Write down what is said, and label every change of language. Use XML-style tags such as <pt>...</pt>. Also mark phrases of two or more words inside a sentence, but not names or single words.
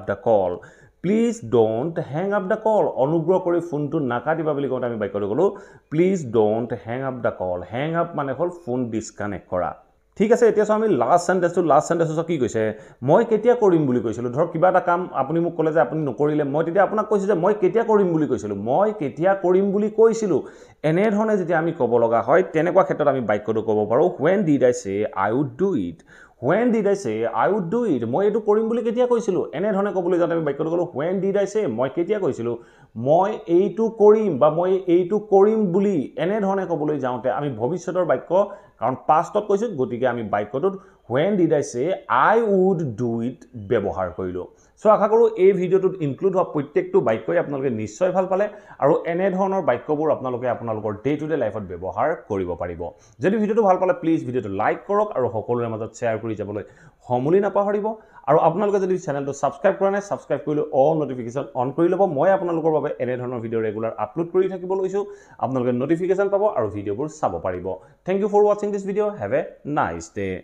<en>the call please don't hang up the call</en> <as>অনুগ্ৰহ কৰি ফোনটো নাকাটিবা বুলি কওঁতে আমি বাক্যটো ক'লোঁ</as> <en>please don't hang up the call hang up</en> <as>মানে হ'ল</as> <en>phone disconnect</en> <as>কৰা ঠিক আছে এতিয়া আমি</as> <en>last sentence</en> <as>কি কৈছে মই কেতিয়া কৰিম বুলি কৈছিলোঁ ধৰক কিবা এটা কাম আপুনি মোক ক'লে যে আপুনি নকৰিলে মই তেতিয়া আপোনাক কৈছোঁ যে মই কেতিয়া কৰিম বুলি কৈছিলোঁ এনেধৰণে যেতিয়া আমি ক'ব লগা হয় তেনেকুৱা ক্ষেত্ৰত আমি বাক্যটো ক'ব পাৰোঁ</as> <en>when did I say I would do it</en> <as>মই এইটো কৰিম বুলি কেতিয়া কৈছিলোঁ এনেধৰণে ক'বলৈ যাওঁতে আমি বাক্যটো ক'লোঁ</as> <en>when did I say</en> <as>মই কেতিয়া কৈছিলোঁ মই এইটো কৰিম বা মই এইটো কৰিম বুলি এনেধৰণে ক'বলৈ যাওঁতে আমি ভৱিষ্যতৰ বাক্য কাৰণ পাষ্টত কৈছোঁ গতিকে আমি বাক্যটোত</as> <en>when did I say I would do it</en> <as>ব্যৱহাৰ কৰিলোঁ সো আশা কৰোঁ এই</as> <en>video include</en> <as>হোৱা প্ৰত্যেকটো বাক্যই আপোনালোকে নিশ্চয় ভাল পালে আৰু এনেধৰণৰ বাক্যবোৰ আপোনালোকে আপোনালোকৰ</as> <en>day to day life</en> <as>ব্যৱহাৰ কৰিব পাৰিব যদি ভিডিঅ'টো ভাল পালে</as> <en>please video like</en> <as>কৰক আৰু সকলোৰে মাজত শ্বেয়াৰ কৰি যাবলৈ সমূলি নাপাহৰিব আৰু আপোনালোকে যদি</as> <en>channel subscribe</en> <as>কৰা নাই ছাবস্ক্ৰাইব কৰি লৈ</as> <en>all notification on</en> <as>কৰি ল'ব মই আপোনালোকৰ বাবে এনেধৰণৰ</as> <en>video regular upload</en> <as>কৰি থাকিব লৈছোঁ আপোনালোকে নটিফিকেশ্যন পাব আৰু ভিডিঅ'বোৰ চাব পাৰিব</as> <en>thank you for watching this video have a nice day</en>